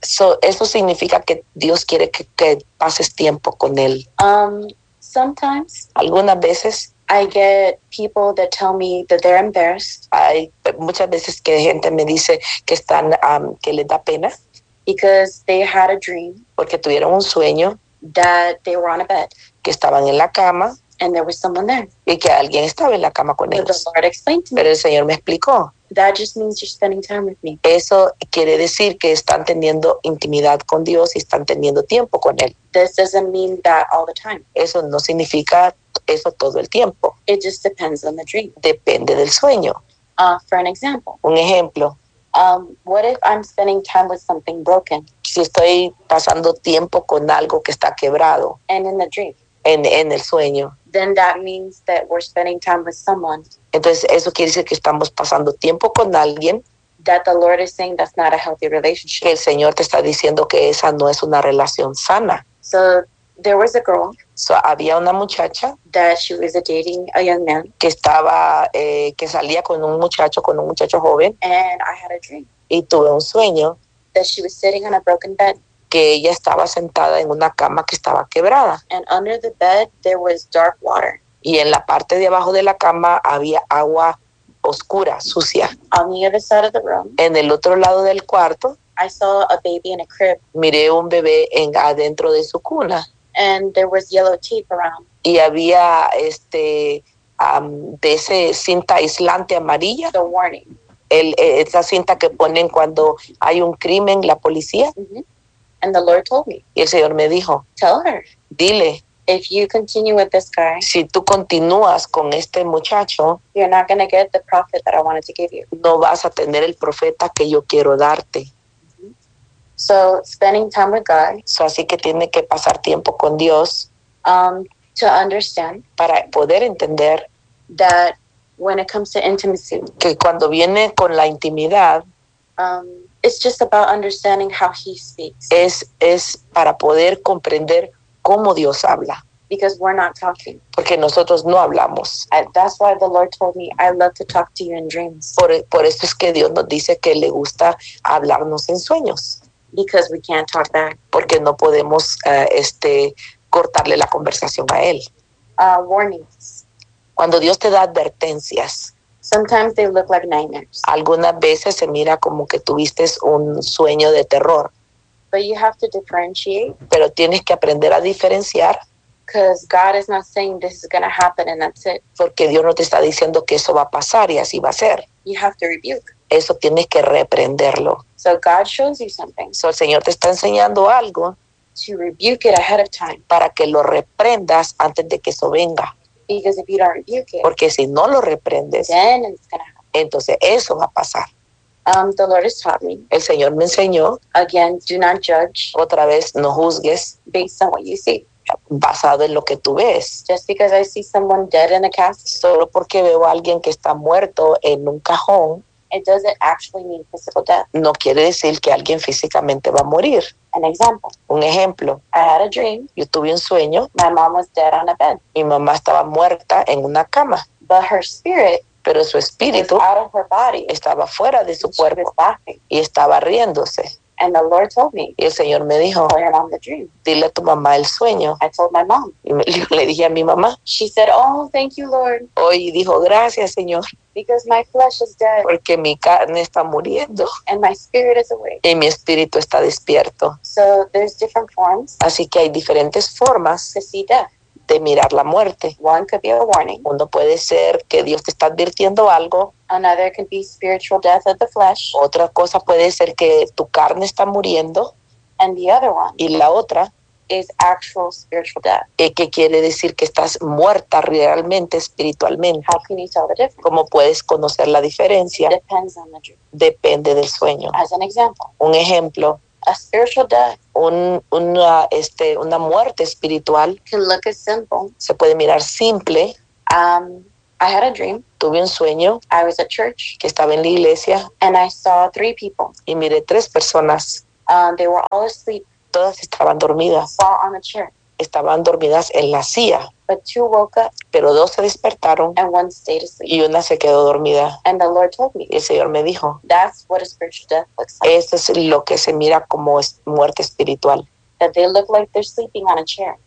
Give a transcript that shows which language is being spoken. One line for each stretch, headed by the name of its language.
Spanish: So eso significa que Dios quiere que pases tiempo con él.
English: Sometimes
Spanish: algunas veces
English: I get people that tell me that they're embarrassed.
Spanish: Hay muchas veces que gente me dice que están que les da pena.
English: Because they had a dream.
Spanish: Porque tuvieron un sueño.
English: That they were on a bed.
Spanish: Que estaban en la cama.
English: And there was someone there.
Spanish: Y que alguien estaba en la cama con ellos.
English: The Lord explained to me.
Spanish: Pero el Señor me explicó.
English: That just means you're spending time with me.
Spanish: Eso quiere decir que están teniendo intimidad con Dios y están teniendo tiempo con él.
English: This doesn't mean that all the time.
Spanish: Eso no significa eso todo el tiempo.
English: It just depends on the dream.
Spanish: Depende del sueño.
English: For an example.
Spanish: Un ejemplo.
English: What if I'm spending time with something broken?
Spanish: Si estoy pasando tiempo con algo que está quebrado.
English: And in the dream.
Spanish: En el sueño.
English: Then that means that we're spending time with someone.
Spanish: Entonces eso quiere decir que estamos pasando tiempo con alguien.
English: That the Lord is saying that's not a healthy relationship.
Spanish: Que el Señor te está diciendo que esa no es una relación sana.
English: So there was a girl.
Spanish: So había una muchacha.
English: That she was dating a young man.
Spanish: Que estaba, que salía con un muchacho joven.
English: And I had a dream.
Spanish: Y tuve un sueño.
English: That she was sitting on a broken bed.
Spanish: Que ella estaba sentada en una cama que estaba quebrada.
English: And under the bed, there was dark water.
Spanish: Y en la parte de abajo de la cama había agua oscura, sucia.
English: On the other side of the room,
Spanish: en el otro lado del cuarto,
English: I saw a baby in a crib.
Spanish: Miré un bebé adentro de su cuna.
English: And there was yellow tape around.
Spanish: Y había de ese cinta aislante amarilla.
English: The warning.
Spanish: Esa cinta que ponen cuando hay un crimen, la policía.
English: Mm-hmm. And the Lord told me.
Spanish: Y el Señor me dijo.
English: Tell her.
Spanish: Dile.
English: If you continue with this guy.
Spanish: Si tú continúas con este muchacho.
English: You're not going to get the prophet that I wanted to give you.
Spanish: No vas a tener el profeta que yo quiero darte. Mm-hmm.
English: So spending time with God.
Spanish: So así que tiene que pasar tiempo con Dios.
English: To understand.
Spanish: Para poder entender.
English: That when it comes to intimacy.
Spanish: Que cuando viene con la intimidad.
English: It's just about understanding how he speaks.
Spanish: Es para poder comprender cómo Dios habla.
English: Because we're not talking.
Spanish: Porque nosotros no hablamos.
English: That's why the Lord told me I love to talk to you in dreams.
Spanish: Por eso es que Dios nos dice que le gusta hablarnos en sueños.
English: Because we can't talk back.
Spanish: Porque no podemos cortarle la conversación a él.
English: Warnings.
Spanish: Cuando Dios te da advertencias.
English: Sometimes they look like nightmares.
Spanish: Algunas veces se mira como que tuviste un sueño de terror.
English: But you have to differentiate.
Spanish: Pero tienes que aprender a diferenciar.
English: Because God is not saying this is going to happen and that's it.
Spanish: Porque Dios no te está diciendo que eso va a pasar y así va a ser.
English: You have to rebuke.
Spanish: Eso tienes que reprenderlo.
English: So God shows you something.
Spanish: So el Señor te está enseñando algo.
English: To rebuke it ahead of time.
Spanish: Para que lo reprendas antes de que eso venga.
English: Because if you don't rebuke it,
Spanish: porque si no lo reprendes,
English: then it's gonna happen.
Spanish: Entonces eso va a pasar.
English: The Lord has taught me.
Spanish: El Señor me enseñó.
English: Again, do not judge.
Spanish: Otra vez, no juzgues.
English: Based on what you see.
Spanish: Basado en lo que tú ves.
English: Just because I see someone dead in a casket.
Spanish: Solo porque veo a alguien que está muerto en un cajón.
English: It doesn't actually mean physical death.
Spanish: No quiere decir que alguien físicamente va a morir.
English: An example.
Spanish: Un ejemplo.
English: I had a dream.
Spanish: Yo tuve un sueño.
English: My mom was dead on a bed.
Spanish: Mi mamá estaba muerta en una cama.
English: But her spirit.
Spanish: Pero su espíritu.
English: Was out of her body.
Spanish: Estaba fuera de su
English: she
Spanish: cuerpo.
English: Was laughing.
Spanish: Y estaba riéndose.
English: And the Lord told me.
Spanish: Y el Señor me dijo.
English: Tell your mom the dream.
Spanish: Dile a tu mamá el sueño.
English: I told my mom.
Spanish: Y le dije a mi mamá.
English: She said, oh, thank you, Lord.
Spanish: Hoy dijo, gracias, Señor.
English: Because my flesh is dead.
Spanish: Porque mi carne está muriendo.
English: And my spirit is awake.
Spanish: Y mi espíritu está despierto.
English: So there's different forms.
Spanish: Así que hay diferentes formas.
English: To see death.
Spanish: De mirar la muerte.
English: One could be a warning.
Spanish: Uno puede ser que Dios te está advirtiendo algo.
English: Another could be spiritual death of the flesh.
Spanish: Otra cosa puede ser que tu carne está muriendo.
English: And the other one.
Spanish: Y la otra.
English: Is actual spiritual death.
Spanish: ¿Y qué quiere decir que estás muerta realmente espiritualmente?
English: How can you tell the difference?
Spanish: ¿Cómo puedes conocer la diferencia?
English: It depends on the dream.
Spanish: Depende del sueño.
English: As an example.
Spanish: Un ejemplo.
English: A spiritual death.
Spanish: Una muerte espiritual.
English: Can look as simple.
Spanish: Se puede mirar simple.
English: I had a dream.
Spanish: Tuve un sueño.
English: I was at church.
Spanish: Que estaba en la iglesia.
English: And I saw three people.
Spanish: Y miré tres personas.
English: They were all asleep.
Spanish: Todas estaban dormidas.
English: All on the chair.
Spanish: Estaban dormidas en la silla.
English: But two woke up.
Spanish: Pero dos se despertaron.
English: And one stayed asleep.
Spanish: Y una se quedó dormida.
English: And the Lord told me.
Spanish: Y el Señor me dijo.
English: That's what a spiritual death looks like.
Spanish: Eso es lo que se mira como es muerte espiritual.
English: That they look like they're sleeping on a chair.